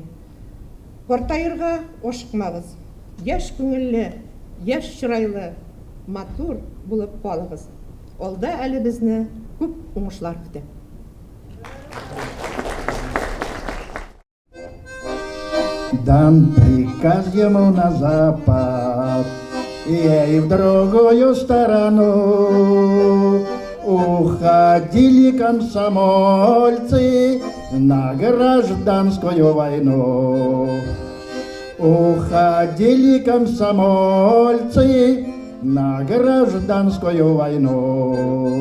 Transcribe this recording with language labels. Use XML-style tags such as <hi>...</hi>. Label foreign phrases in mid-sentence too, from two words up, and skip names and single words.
<tt>Картаерга ашыкмагыз. Яшь күңелле, яшь чырайлы, матур булып калыгыз. Алда әле безне күп уңышлар көтә.</tt> <ru>Дан приказ ему на запад, и в другую сторону уходили комсомольцы на гражданскую войну. Уходили комсомольцы на гражданскую войну.</ru>